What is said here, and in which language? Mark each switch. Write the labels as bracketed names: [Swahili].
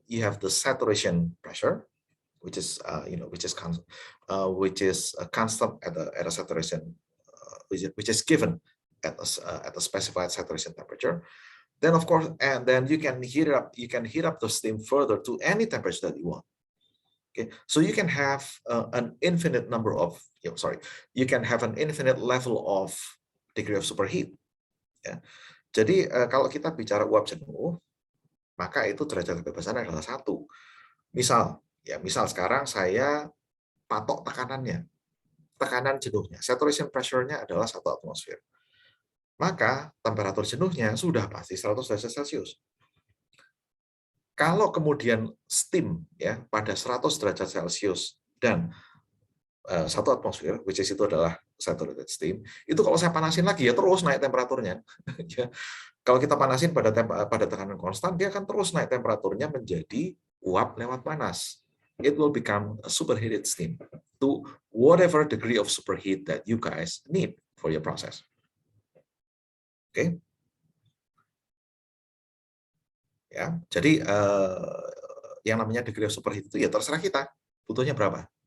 [English] You have the saturation pressure, which is constant at a saturation, which is given at a specified saturation temperature. Then of course, and then you can heat it up. You can heat up the steam further to any temperature that you want. Okay, so you can have an infinite number of, you can have an infinite level of degree of superheat. [Indonesian] Ya. Jadi kalau kita bicara uap jenuh, maka itu derajat kebebasan adalah 1. Misal sekarang saya patok tekanannya, tekanan jenuhnya, saturation pressure-nya adalah 1 atmosfer. Maka temperatur jenuhnya sudah pasti 100 derajat Celcius. Kalau kemudian steam ya pada 100 derajat Celcius dan 1 atmosfer, which is itu adalah saturated steam, itu kalau saya panasin lagi ya terus naik temperaturnya. Kalau kita panasin pada tekanan konstan, dia akan terus naik temperaturnya menjadi uap lewat panas. [English] It will become a superheated steam to whatever degree of superheat that you guys need for your process. [Indonesian] Oke. Ya, jadi yang namanya degree of superheat itu ya terserah kita butuhnya berapa.